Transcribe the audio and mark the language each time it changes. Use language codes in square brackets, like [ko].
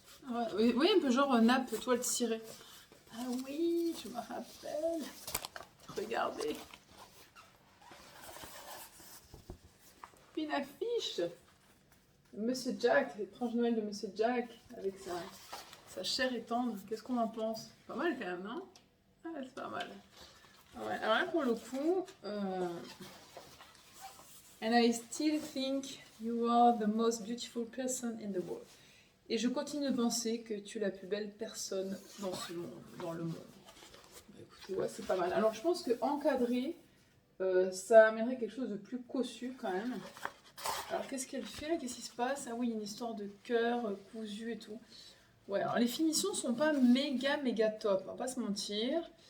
[fr] Ouais, oui, un peu genre nappe, toile cirée. Ah oui, je me rappelle. Regardez. Une affiche. Monsieur Jack, l'étrange Noël de Monsieur Jack, avec sa chair et tendre. Qu'est-ce qu'on en pense? Pas mal quand même, non? Ah, c'est pas mal. [en] Ouais, alors là, pour le coup, and I still think you are the most beautiful person in the world. [fr] Et je continue de penser que tu es la plus belle personne dans ce monde, dans le monde. Bah, écoutez, ouais, c'est pas mal. Alors, je pense que encadrer, ça amènerait quelque chose de plus cossu quand même. Alors, qu'est-ce qu'elle fait là? Qu'est-ce qui se passe? Ah oui, une histoire de cœur cousu et tout. Ouais, alors les finitions sont pas méga top, on va pas se mentir.